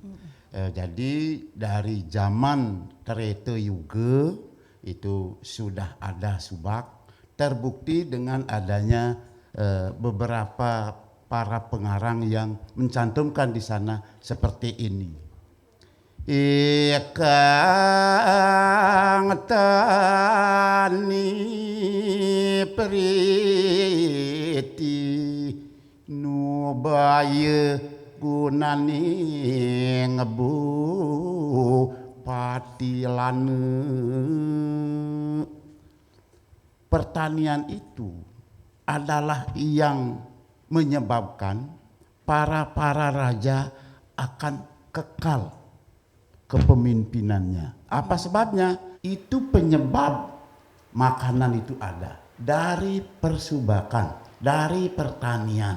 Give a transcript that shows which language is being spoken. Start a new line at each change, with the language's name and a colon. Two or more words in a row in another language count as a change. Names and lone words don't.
Indonesian: Jadi dari zaman Treta Yuga itu sudah ada Subak, terbukti dengan adanya beberapa para pengarang yang mencantumkan di sana seperti ini.
Kawi: Ikang tani priti nubaya gunani ngebu patilane.
Indonesian: Pertanian itu adalah yang menyebabkan para raja akan kekal kepemimpinannya. Apa sebabnya? Itu penyebab makanan itu ada dari persubakan, dari pertanian.